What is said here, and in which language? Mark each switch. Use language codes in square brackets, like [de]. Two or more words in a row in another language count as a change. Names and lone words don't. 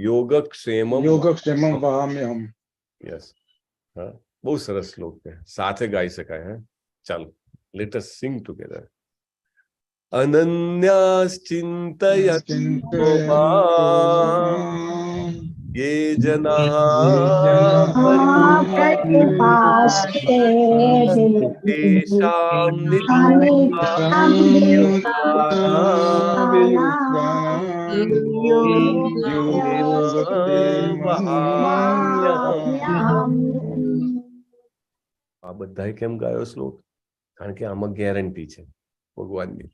[sa] योगक्षेमं वहाम्यहम्. યસ. [gu] હા, બહુ સરસ શ્લોક છે. સાથે ગાઈ શકાય. [en] હે, ચાલો, let us sing together. [sa] अनन्याश्चिन्तयन्तो मां ये जना तेषां [gu] આ બધાય કેમ ગાયો શ્લોક? કારણ કે આમાં ગેરંટી છે ભગવાનની.